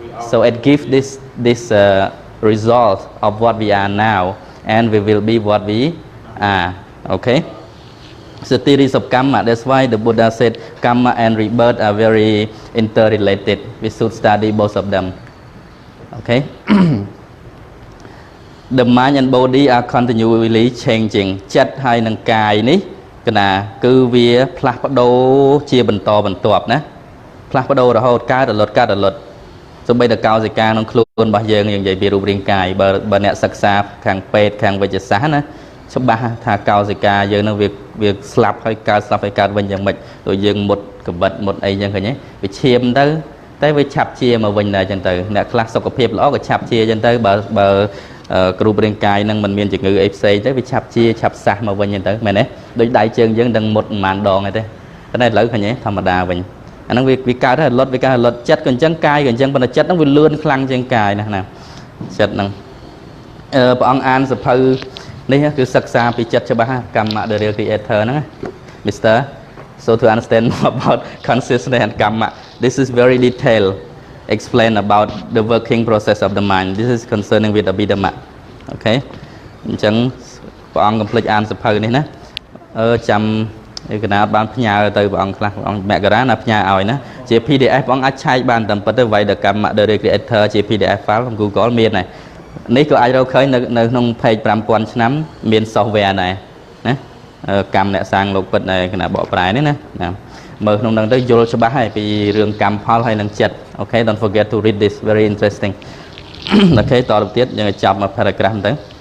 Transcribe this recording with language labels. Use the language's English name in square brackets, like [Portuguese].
[English] So it gives this result of what we are now, and we will be what we are. Okay? So theories of karma. That's why the Buddha said karma and rebirth are very interrelated. We should study both of them. Okay? The mind and body are continually changing. [Khmer] ចិត្តហើយនឹងកាយនេះគឺវាផ្លាស់ប្ដូរជាបន្តបន្ទាប់ណាផ្លាស់ប្ដូររហូតកើតរលត់សូម្បីតែកោសិកាក្នុងខ្លួនរបស់យើងនិយាយពីរូបរាងកាយបើអ្នកសិក្សាខាងពេទ្យខាងវិទ្យាសាស្ត្រណាច្បាស់ថាកោសិកាយើងនឹងវាស្លាប់ហើយកើតវិញយ៉ាងម៉េចដូចយើងមុតកវិតមុតអីចឹងឃើញទេវាឈាមទៅតែវាឆាប់ជាមកវិញដែរចឹងទៅអ្នកខ្លះសុខភាពល្អក៏ឆាប់ជាចឹងទៅបើ គ្រូរាងកាយនឹងមិនមានជំងឺអីផ្សេងទៅវាឆាប់ជាឆាប់សះមកវិញចឹងទៅមែនទេដូចដៃជើងយើងនឹងមុតប្រហែលដងទេតែឥឡូវឃើញទេធម្មតាវិញអាហ្នឹងវាកើតហើយរលត់ចិត្តក៏អញ្ចឹងកាយក៏អញ្ចឹងប៉ុន្តែចិត្តហ្នឹងវាលឿនខ្លាំងជាងកាយណាចិត្តហ្នឹងព្រះអង្គអានសភៅនេះគឺសិក្សាពីចិត្តច្បាស់កម្ម [English] the real creator [Khmer] ហ្នឹង Mr. [English] So to understand more about consciousness and karma, this is very detailed explain about the working process of the mind. This is concerning with Abhidhamma. Okay? [Khmer] អញ្ចឹងព្រះអង្គកុំភ្លេចអានសភៅនេះណាចាំកណាបានផ្ញើទៅព្រះអង្គខ្លះព្រះអង្គមករាណាផ្ញើឲ្យណាជា PDF ព្រះអង្គអាចឆែកបានតាមពិតទៅ Vaidakamma the Creator ជា PDF file ក្នុង Google មានហើយ នេះក៏អាចរកឃើញនៅក្នុង page 5000 ឆ្នាំមាន software ដែរណាកម្មអ្នកសាងលោកពិតនៅគណៈបកប្រែនេះណាមើលក្នុងហ្នឹងទៅយល់ច្បាស់ហើយពីរឿងកម្មផលហើយនឹងចិត្ត [English] Okay don't forget to read this very interesting [Khmer] Okay តទៅទៀតយើងចាប់មក paragraph ទៅ